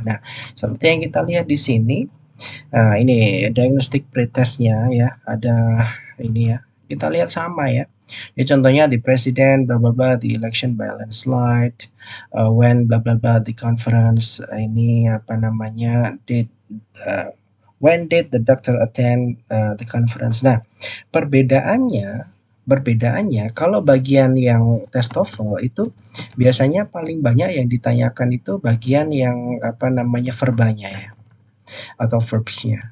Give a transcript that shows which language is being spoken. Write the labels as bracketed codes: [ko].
[id] Nah, seperti yang kita lihat di sini, ini diagnostic pretestnya ya, ada ini ya. Kita lihat sama ya. Ya contohnya [en] the president bla bla bla, the election by landslide, when bla bla bla, the conference, [id] ini [en] date, when did the doctor attend the conference. [id] Nah, perbedaannya kalau bagian yang tes TOEFL itu biasanya paling banyak yang ditanyakan itu bagian yang verbanya ya, atau verbsnya.